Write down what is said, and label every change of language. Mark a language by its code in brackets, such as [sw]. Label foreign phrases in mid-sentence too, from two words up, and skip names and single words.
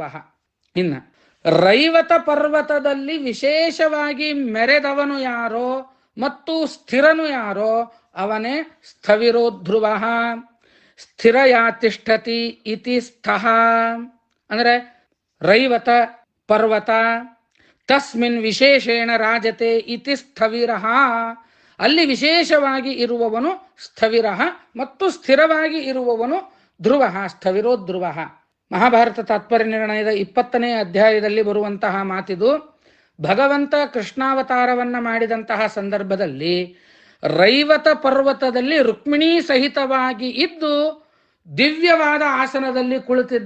[kn] ಇನ್ನ ರೈವತ ಪರ್ವತದಲ್ಲಿ ವಿಶೇಷವಾಗಿ ಮೆರೆದವನು ಯಾರೋ ಮತ್ತು ಸ್ಥಿರನು ಯಾರೋ ಅವನೇ ಸ್ಥವಿರೋ ಧ್ರುವ. [sa] ಸ್ಥಿರಯಾ ತಿಷ್ಠತಿ ಇತಿ ಸ್ಥಃ [kn] ಅಂದ್ರೆ ರೈವತ ಪರ್ವತ, [sa] ತಸ್ಮಿನ್ ವಿಶೇಷೇಣ ರಾಜತೆ ಇತಿ ಸ್ಥವಿರಃ. [kn] ಅಲ್ಲಿ ವಿಶೇಷವಾಗಿ ಇರುವವನು ಸ್ಥವಿರಃ ಮತ್ತು ಸ್ಥಿರವಾಗಿ ಇರುವವನು ಧ್ರುವ ಸ್ಥವಿರೋ ಧ್ರುವ. ಮಹಾಭಾರತ ತಾತ್ಪರ್ಯ ನಿರ್ಣಯದ 20ನೇ ಅಧ್ಯಾಯದಲ್ಲಿ ಬರುವಂತಹ ಮಾತಿದು. ಭಗವಂತ ಕೃಷ್ಣಾವತಾರವನ್ನ ಮಾಡಿದಂತಹ ಸಂದರ್ಭದಲ್ಲಿ ರೈವತ ಪರ್ವತದಲ್ಲಿ ರುಕ್ಮಿಣೀ ಸಹಿತವಾಗಿ ಇದ್ದು ದಿವ್ಯವಾದ ಆಸನದಲ್ಲಿ ಕುಳಿತಿದ್ದ.